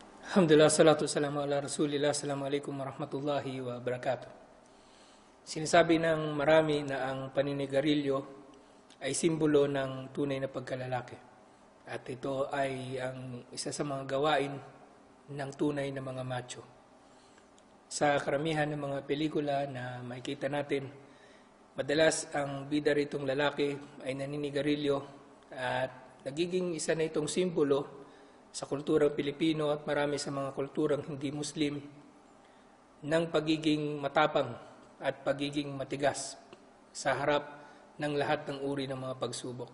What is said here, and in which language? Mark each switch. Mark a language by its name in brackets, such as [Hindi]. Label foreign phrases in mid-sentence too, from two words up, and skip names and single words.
[Arabic] الحمد لله الصلاة والسلام على رسول الله السلام عليكم ورحمة الله وبركاته. [Filipino] Sinasabi ng marami na ang paninigarilyo ay simbolo ng tunay na pagkalalaki. At ito ay ang isa sa mga gawain ng tunay na mga macho. Sa karamihan ng mga pelikula na makikita natin, madalas ang bida ritong lalaki ay naninigarilyo at nagiging isa na itong simbolo sa kulturang Pilipino at marami sa mga kulturang hindi Muslim ng pagiging matapang at pagiging matigas sa harap ng lahat ng uri ng mga pagsubok.